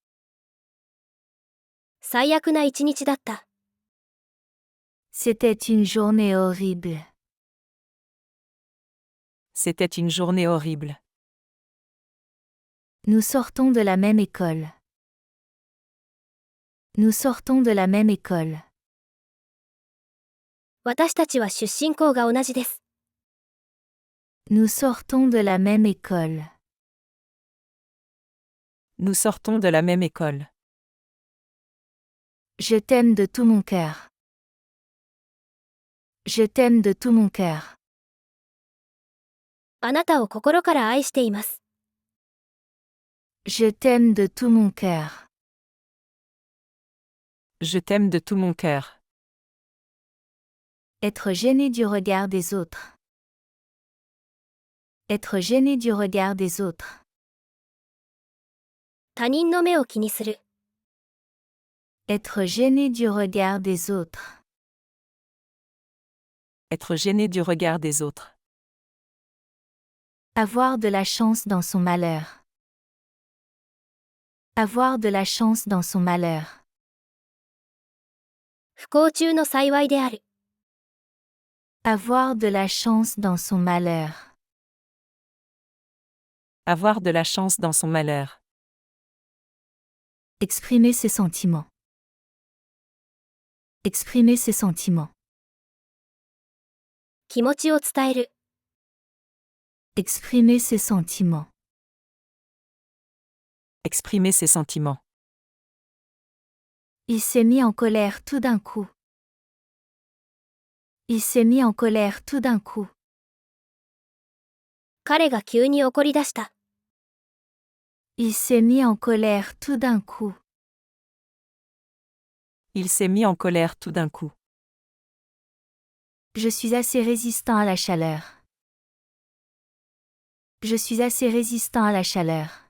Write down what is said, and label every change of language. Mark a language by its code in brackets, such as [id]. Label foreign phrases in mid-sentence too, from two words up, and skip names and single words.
[ja] 最悪な一日だった。 [fr] C'était une journée horrible. C'était une journée horrible. Nous sortons de la même école. Nous sortons de la même école. [ja] 私たちは出身校が同じです。 [fr] Nous sortons de la même école. Nous sortons de la même école. Je t'aime de tout mon cœur. Je t'aime de tout mon cœur. [ja] あなたを心から愛しています。 [fr] Je t'aime de tout mon cœur. Je t'aime de tout mon cœur. Être gêné du regard des autres. Être gêné du regard des autres. [ja] 他人の目を気にする。 [fr] Être gêné du regard des autres. Être gêné du regard des autres. Avoir de la chance dans son malheur. Avoir de la chance dans son malheur. [ja] 不幸中の幸いである。 [fr] Avoir de la chance dans son malheur. Avoir de la chance dans son malheur. Exprimer ses sentiments. Exprimer ses sentiments. [ja] 気持ちを伝える。 [fr] Exprimer ses sentiments. Exprimer ses sentiments. Il s'est mis en colère tout d'un coup. Il s'est mis en colère tout d'un coup. [ja] 彼が急に怒り出した。 [fr] Il s'est mis en colère tout d'un coup. Il s'est mis en colère tout d'un coup. Je suis assez résistant à la chaleur. Je suis assez résistant à la chaleur.